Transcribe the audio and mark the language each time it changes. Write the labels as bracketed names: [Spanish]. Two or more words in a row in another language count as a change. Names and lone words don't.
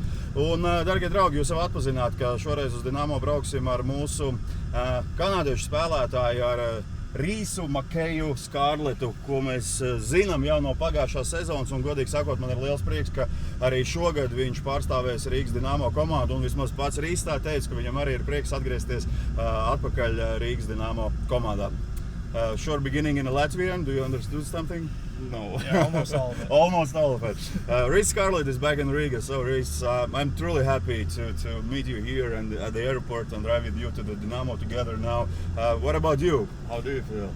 [Latvian] Un, darbie draugi, jūs jau atpazināt, ka šoreiz uz Dinamo brauksim ar mūsu kanādiešu spēlētāju, ar Reece, Makeju, Scarlettu, ko mēs zinām jau no pagājušās sezonas, un godīgi sakot, man ir liels prieks, ka arī šogad viņš pārstāvēs Rīgas Dinamo komandu, un vismaz pats Reece tā teica, ka viņam arī ir prieks atgriezties atpakaļ Rīgas Dinamo komandā. [English] Short beginning in Latvian, do you understand something? No. Yeah, almost all of it. Almost all of it. Reece Scarlett is back in Riga, so Reece, I'm truly happy to meet you here and at the airport and drive with you to the Dinamo together now. What about you? How do you feel?